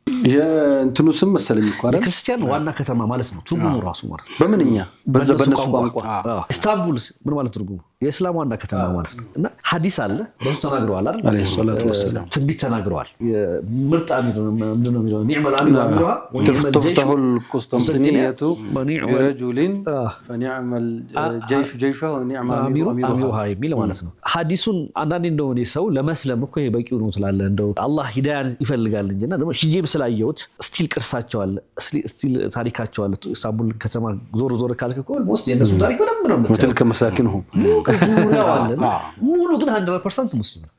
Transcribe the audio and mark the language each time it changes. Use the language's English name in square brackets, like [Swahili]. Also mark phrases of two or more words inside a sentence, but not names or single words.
[Amharic] የእንትኑ ስም መሰለኝ እኮ አይደል? ክርስቲያን ዋና ከተማ ማለት ነው ትርጉሙ ራሱ ማለት በምንኛ በነሱ ቋንቋ ኢስታንቡል ምን ማለት ትርጉሙ የእስላም ዋና ከተማ ማለት ነው። እና ሐዲስ አለ በሱ ተናግረዋል አይደል? [Arabic] عليه الصلاة والسلام [Amharic] ትንቢት ተናግረዋል። ምርጥ ምንድን ነው የሚለው [Arabic] نعم الأمير أميرها تفتح القسطنطينية برجل فنعم الجيش جيشه ونعم [Amharic] አሚሩሃ የሚል ማለት ነው። ሐዲሱን አንዳንዴ እንደሆነ ሰው ለመስለም እኮ ይሄ በቂው ነው ትላለህ እንደው አላህ ሂዳያን ይፈልጋል እንጂና ደግሞ ሂጄብ ስላየሁት ስቲል ቅርሳቸው አለ ስቲል ታሪካቸው አለ። ኢስታንቡል ከተማ ዞር ካልክ እኮ ኦልሞስት የነሱ ታሪክ በደንብ ነው [Arabic] وتلك مساكنهم [Amharic] ሙሉ ግን 100% ሙስሊም ነው።